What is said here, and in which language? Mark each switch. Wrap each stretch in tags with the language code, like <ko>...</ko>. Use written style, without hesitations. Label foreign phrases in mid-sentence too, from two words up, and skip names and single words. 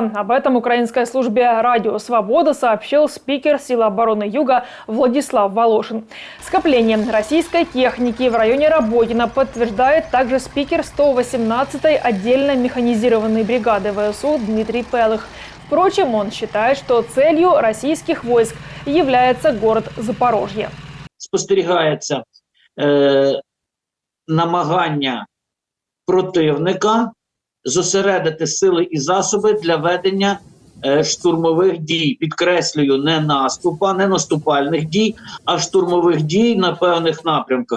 <ru>Об этом украинской службе «Радио Свобода» сообщил спикер Сил обороны Юга Владислав Волошин. Скопление российской техники в районе Работина подтверждает также спикер 118-й отдельно механизированной бригады ВСУ Дмитрий Пелых. Впрочем, он считает, что целью российских войск является город Запорожье.</ru> <uk>Спостерігається намагання противника зосередити сили і засоби для ведення штурмових дій. Підкреслюю, не наступальних дій, а штурмових дій на певних напрямках.</uk>